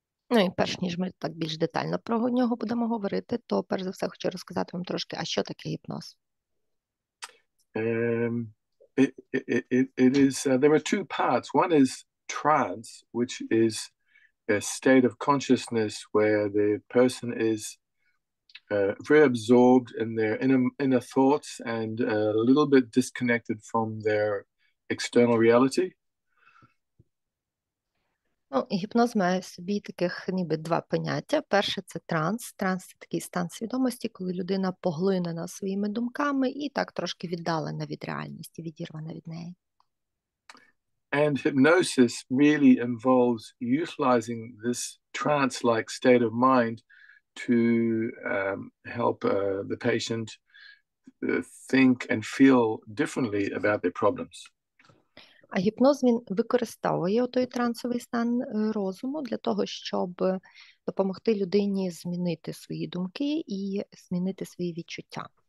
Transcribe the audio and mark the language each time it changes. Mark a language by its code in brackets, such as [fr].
[uk] Ну і перш ніж ми так більш детально про нього будемо говорити, то перш за все хочу розказати вам трошки, а що таке гіпноз? [en] It is there are two parts. One is trance, which is a state of consciousness where the person is very absorbed in their inner thoughts and a little bit disconnected from their external reality. [uk] Ну, Гіпноз має в собі таких ніби два поняття. Перше – це транс. Транс – це такий стан свідомості, коли людина поглинена своїми думками і так трошки віддалена від реальності, відірвана від неї. [en] And hypnosis really involves utilizing this trance-like state of mind to help the patient think and feel differently about their problems. [uk] А гіпноз, він використовує той трансовий стан розуму для того, щоб допомогти людині змінити свої думки і змінити свої відчуття.